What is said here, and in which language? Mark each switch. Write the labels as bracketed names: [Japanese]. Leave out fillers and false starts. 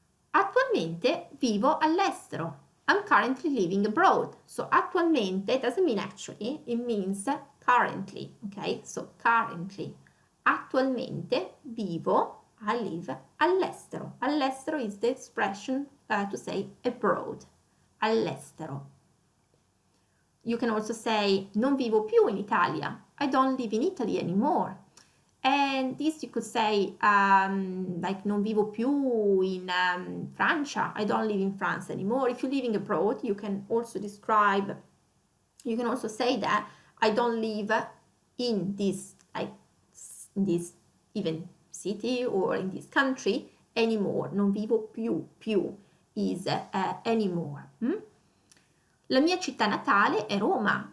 [Italian] Attualmente vivo all'estero. [English] I'm currently living abroad. So attualmente doesn't mean actually, it means currently. Ok? So currently. [Italian] Attualmente vivo, [English] I live [Italian] all'estero. [English] All'estero is the expression to say abroad. All'estero. You can also say [Italian] non vivo più in Italia. [English] I don't live in Italy anymore. And this you could say like [Italian] non vivo più in Francia. [English] I don't live in France anymore. If you're living abroad, you can also describe, you can also say that I don't live in this, like in this even city or in this country anymore. [Italian] Non vivo più, più [English] is anymore. [Italian] La mia città natale è Roma.